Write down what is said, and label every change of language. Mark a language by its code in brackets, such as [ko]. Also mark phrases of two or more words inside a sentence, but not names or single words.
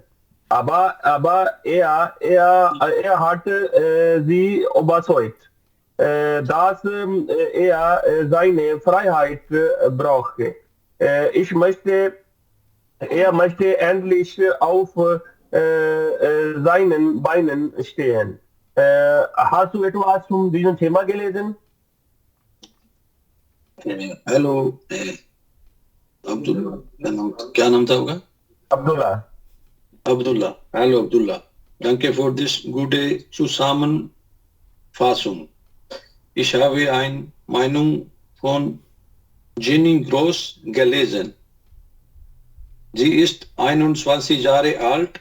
[de] Aber er hatte sie überzeugt, dass er seine Freiheit brauchte. Er möchte endlich auf seinen Beinen stehen. Hast du etwas zu diesem Thema gelesen? [hi] हेलो अब्दुल्ला क्या नाम था होगा Abdullah. Hallo Abdullah. [de] Danke für das gute Zusammenfassung. Ich habe eine Meinung von Jenny Gross gelesen. Sie ist 21 Jahre alt.